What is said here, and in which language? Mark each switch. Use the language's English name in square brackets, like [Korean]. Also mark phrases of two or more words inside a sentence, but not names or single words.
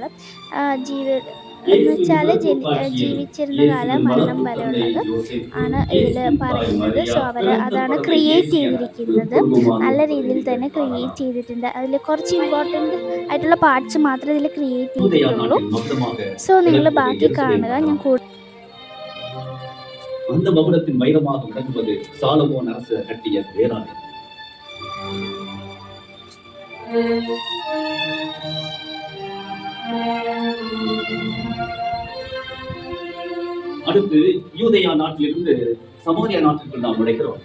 [Malayalam] എന്ന് വെച്ചാൽ ജീവിച്ചിരുന്ന കാലം മരണം വരെ ഉള്ളത് ആണ് ഇതിൽ പറയുന്നത്. സോ അതാണ് ക്രിയേറ്റ് ചെയ്തിരിക്കുന്നത്. നല്ല രീതിയിൽ തന്നെ ക്രിയേറ്റ് ചെയ്തിട്ടുണ്ട്. അതിൽ കുറച്ച് ഇമ്പോർട്ടൻ്റ് ആയിട്ടുള്ള പാർട്സ് മാത്രമേ ഇതിൽ ക്രിയേറ്റ് ചെയ്തിട്ടുള്ളൂ. സോ നിങ്ങൾ ബാക്കി കാണുക. ഞാൻ [Tamil] அந்த மகுடத்தின் வைரமாக விளங்குவது சாலமோன் அரசு கட்டிய தேராலயம். அடுத்து யூதேயா நாட்டிலிருந்து சமாரியா நாட்டிற்கு நாம் நுழைகிறோம்.